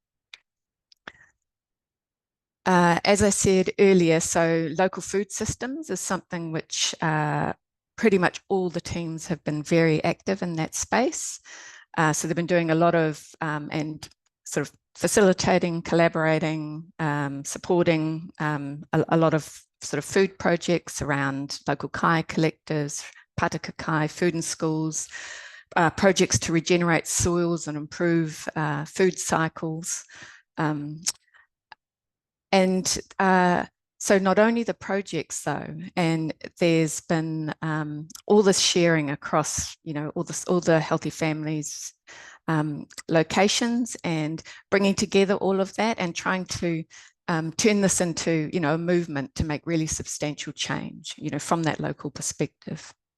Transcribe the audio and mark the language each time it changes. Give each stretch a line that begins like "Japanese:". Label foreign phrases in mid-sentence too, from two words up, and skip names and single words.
English: As I said earlier, so local food systems is something which pretty much all the teams have been very active in that space. So they've been doing a lot of and sort of facilitating, collaborating, supporting a lot of sort of food projects around local kai collectors,
Māori: Pātaka kai,
English: food in schools, projects to regenerate soils and improve food cycles. So not only the projects though, and there's been all this sharing across, you know, all the Healthy Families locations, and bringing together all of that and trying to turn this into, you know, a movement to make really substantial change, you know, from that local perspective.